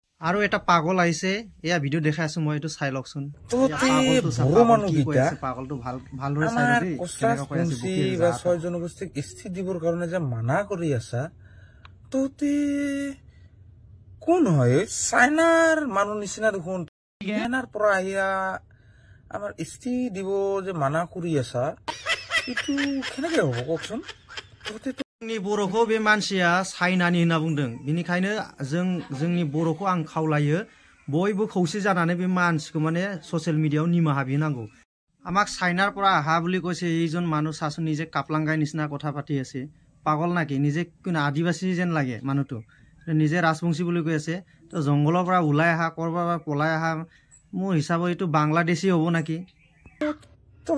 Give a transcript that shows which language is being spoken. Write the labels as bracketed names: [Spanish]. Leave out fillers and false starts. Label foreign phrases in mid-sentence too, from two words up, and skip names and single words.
[Assamese] আৰু এটা পাগল আহিছে এয়া ভিডিও দেখাই আছো মই এটো চাই লকচোন পাগলটো ভাল ভাল হৈ চাই দেই কেনেকৈ কৈ আছে বুকি বা ছয় জনগোষ্ঠীক স্থিতি দিবৰ কাৰণে যে মানা কৰি আছা তোতে কোন হয় চাইনাৰ মানুহ নিচিনা দেখোন চাইনাৰ পৰা আহিয়া আমাৰ স্থিতি দিব যে মানা কৰি আছা এটো কেনেকৈ হ'ব কওকচোন তোতে [Bodo] जोंनि बर'खौ बे मानसिया चाइनानि होनना बुंदों बिनिखायनो जोंनि बर'खौ आं खावलायो बयबो खौसे जानानै बे मानसिखौ माने [English] social mediaयाव [Bodo] निमाहा बिनांगौ [Assamese] আমাক চাইনাৰ পৰা আহা বুলি কৈছে এইজন মানুহ সাসু নিজে কাপলাঙ্গাই নিচিনা কথা পাতি আছে পাগল নাকি নিজে কোন আদিবাসী যেন লাগে মানুহটো নিজে ৰাজবংশী বুলি কৈ আছে তো জংগলৰ পৰা ওলাই আহা কৰবা পলাই আহা মোৰ হিচাপত এইটো বাংলাদেশী হ'ব নাকি তো